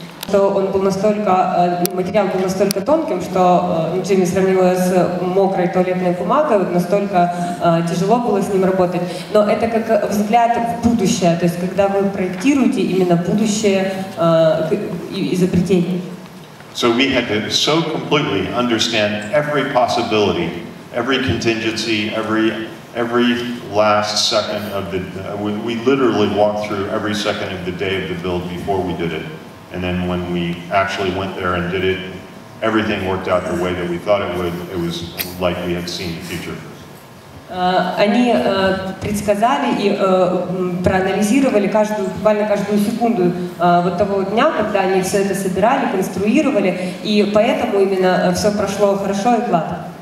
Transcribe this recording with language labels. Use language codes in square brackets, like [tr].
[ru] Что он был настолько, материал был настолько тонким, что Джейми сравнил его с мокрой туалетной бумагой, вот настолько тяжело было с ним работать. Но это как взгляд в будущее, то есть когда вы проектируете именно будущее изобретений. [en] So we had to so completely understand every possibility, every contingency, every last second of the. We literally walked through every second of the day of the build before we did it. And then when we actually went there and did it, everything worked out the way that we thought it would. It was like we had seen the future. [ru] Они предсказали и проанализировали буквально каждую секунду вот того дня, когда они все это собирали, конструировали, и поэтому именно все прошло хорошо и гладко.